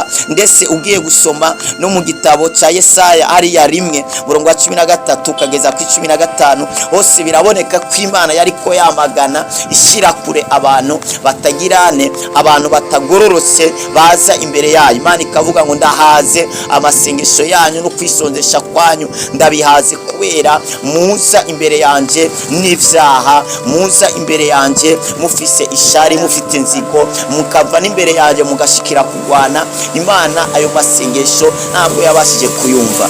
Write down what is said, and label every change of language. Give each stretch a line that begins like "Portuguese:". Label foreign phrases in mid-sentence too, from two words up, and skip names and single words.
Rundi: Ndetse ugiye gusoma no mu gitabo cya Yesaya hariya 1:13 kageza ku 15 hose biraboneka ko Imana yariko yamagana ishyira kure abantu batagirane, abantu batagororotse baza imbere yayo. Imana ikavuga ngo ndahaze amasengesho yanyu no kwisonzesha kwanyu, ndabihaze kubera muza imbere yanje n'ibyaha, muza imbere yanje mufise ishari, mufite inzigo, mukava n'imbere yanje mugashikira kugwana. Imana ayo masengesho ntabwo yabashije kuyumva.